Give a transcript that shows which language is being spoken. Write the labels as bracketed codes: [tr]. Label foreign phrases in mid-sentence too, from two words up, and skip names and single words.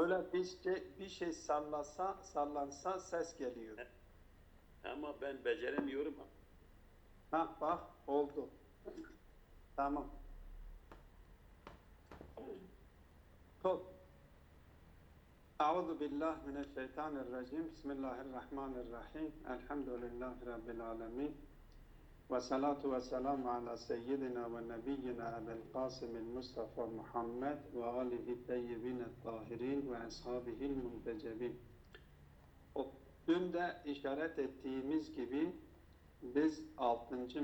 [tr] Öyle bir şey sallansa ses geliyor. Ama ben beceremiyorum ha. Ha bak oldu. Tamam. Top. [ar] أعوذ بالله من الشيطان الرجيم. بسم الله الرحمن الرحيم. الحمد لله رب العالمين. والصلاة والسلام على سيدنا ونبينا أبي القاسم المصطفى محمد وآله الطيبين الطاهرين وأصحابه المنتجبين. [tr] Dün de işaret ettiğimiz gibi biz 6.